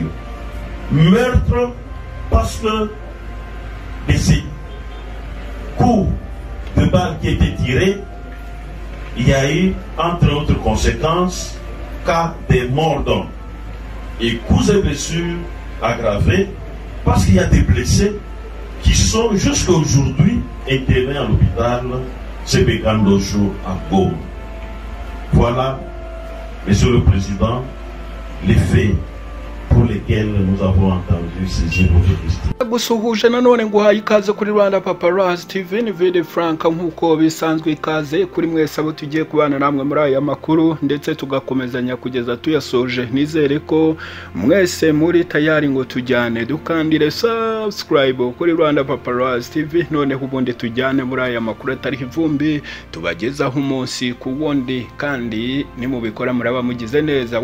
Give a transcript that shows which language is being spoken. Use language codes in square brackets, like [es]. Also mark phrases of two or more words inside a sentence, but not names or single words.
[fr] Meurtre parce que de ces coups de balles qui étaient tirés, il y a eu, entre autres conséquences, cas de morts d'hommes et coups et blessures aggravés parce qu'il y a des blessés qui sont jusqu'à aujourd'hui internés à l'hôpital Sebekandosho à Goma. Voilà, Monsieur le Président, les faits pour lesquels nous avons entendu saisir votre question. [rw] ndagusuhuje nanone nguhaye ikaze kuri Rwanda Paparazzi TV. Ni Vede Frank nk'uko bisanzwe, ikaze kuri mwese abo tugiye kubana namwe muri aya makuru ndetse tugakomezanya kugeza tuyasoje. Nizere ko mwese muri tayari ngo tujyane dukandire subscribe kuri Rwanda Paparazzi TV, noneho ubundi tujyane muri aya makuru atari ivumbi tubagezaho umunsi ku wundi, kandi nimubikora muraba mugize neza.